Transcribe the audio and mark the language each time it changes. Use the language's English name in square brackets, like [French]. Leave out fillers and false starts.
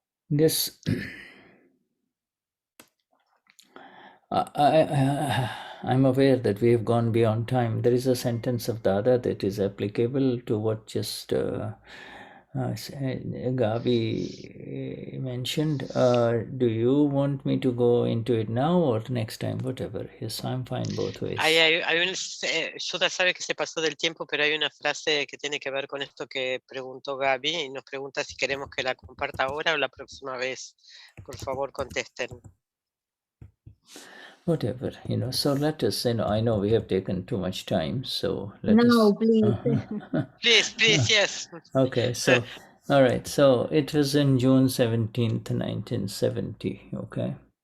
[English] This I'm aware that we have gone beyond time. There is a sentence of Dada that is applicable to what just Gabi mentioned. Do you want me to go into it now or next time? Whatever. Yes, I'm fine both ways. [Spanish] Shuddha sabe que se pasó del tiempo, pero hay una frase que tiene que ver con esto que preguntó Gabi y nos pregunta si queremos que la comparta ahora o la próxima vez. Por favor, contesten. [English] Whatever, so let us, I know we have taken too much time, so let us... No, please. Please, yes. Okay, so, all right, so it was in June 17th, 1970, okay?